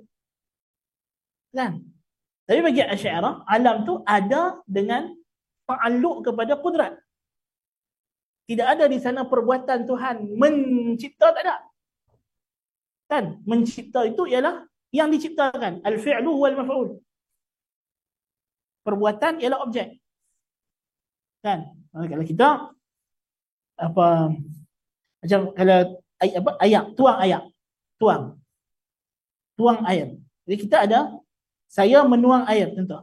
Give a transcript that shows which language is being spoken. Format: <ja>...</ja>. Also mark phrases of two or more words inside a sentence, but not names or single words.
<ms>Kan? Tapi bagi Asy'ariyah, alam tu ada dengan ta'alluq kepada kudrat. Tidak ada di sana perbuatan Tuhan mencipta, tak ada. Kan? Mencipta itu ialah yang diciptakan.</ms> <ar>الفعل والمفعول.</ar> <ms>Perbuatan ialah objek. Kan? Kalau kita apa macam kalau tuang air. Jadi kita ada saya menuang air contoh.</ms>